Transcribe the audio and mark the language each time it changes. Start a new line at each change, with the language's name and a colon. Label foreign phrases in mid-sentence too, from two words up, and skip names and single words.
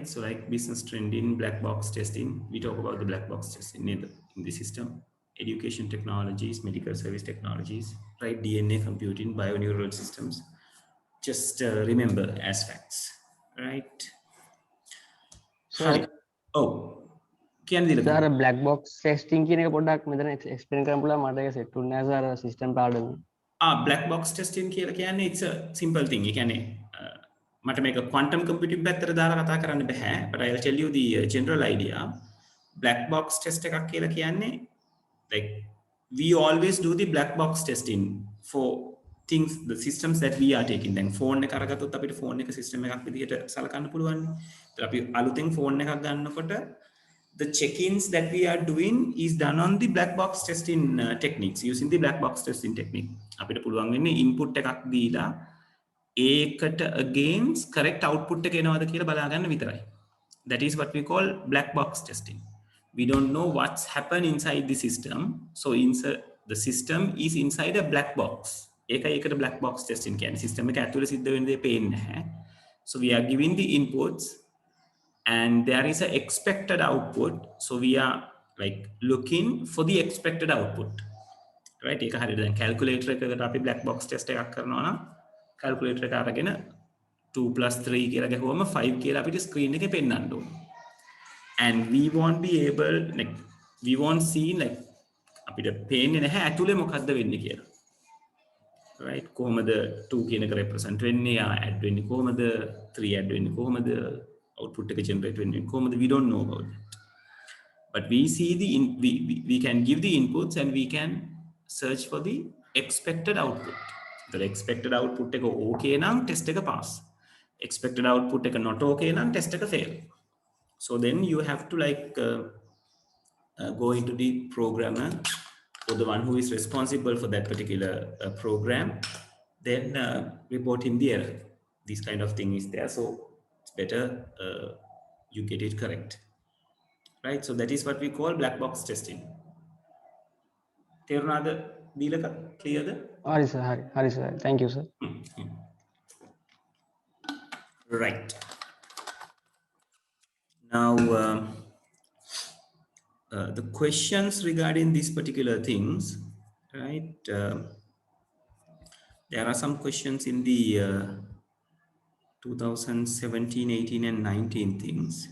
English: So like business trending, black box testing, we talk about the black box testing in the system, education technologies, medical service technologies, right? DNA computing, bioneural systems. Just remember as facts, right? Sir, oh, sir, black box testing
Sinhala: කියන එක පොඩ්ඩක් මෙතන explain කරන්න පුළුවන් මට ඒක set උන්නේ නැහැ
English: sir system
Sinhala: පාඩම.
English: black box testing
Sinhala: කියලා කියන්නේ
English: it's a simple thing.
Sinhala: ඒ කියන්නේ මට මේක
English: quantum computing
Sinhala: පැත්තට දාලා කතා කරන්න බෑ,
English: but I'll tell you the general idea. Black box test
Sinhala: එකක් කියලා කියන්නේ
English: like we always do the black box testing for things, the systems that we are taking.
Sinhala: දැන් phone එක අරගත්තොත් අපිට phone එක system එකක් විදිහට සලකන්න පුළුවන්. ඒත් අපි අලුතෙන් phone එකක් ගන්නකොට
English: the check-ins that we are doing is done on the black box testing techniques, using the black box testing technique.
Sinhala: අපිට පුළුවන් වෙන්නේ input එකක් දීලා ඒකට against
English: correct output
Sinhala: එක එනවද කියලා බලා ගන්න විතරයි.
English: That is what we call black box testing. We don't know what's happened inside the system, so the system is inside a black box.
Sinhala: ඒකට
English: black box testing
Sinhala: කියන්නේ system එක ඇතුලේ සිද්ධ වෙන දේ පේන්නේ නැහැ.
English: So we are giving the inputs and there is an expected output, so we are like looking for the expected output, right?
Sinhala: ඒක හරියට දැන් calculator එකකට අපි
English: black box test
Sinhala: එකක් කරනවා නම් calculator එක අරගෙන 2 + 3 කියලා ගහුවම 5 කියලා අපිට screen එකේ පෙන්නන්න ඕනේ.
English: And we won't be able, like we won't see like
Sinhala: අපිට පේන්නේ නැහැ ඇතුලේ මොකද්ද වෙන්නේ කියලා. right? කොහොමද 2 කියන එක represent වෙන්නේ, add වෙන්නේ කොහොමද, 3 add වෙන්නේ කොහොමද, output එක generate වෙන්නේ කොහොමද,
English: we don't know about that. But we see we can give the inputs and we can search for the expected output. The expected output එක okay නම් test එක pass. Expected output එක not okay නම් test එක fail. So then you have to like go into the programmer or the one who is responsible for that particular program, then report him the error. This kind of thing is there, so it's better you get it correct, right? So that is what we call black box testing.
Sinhala: තේරුණාද දීලක? clearද? හරි sir,
English: thank you sir. Right. Now the questions regarding these particular things, right? There are some questions in the 2017, 18 and 19 things.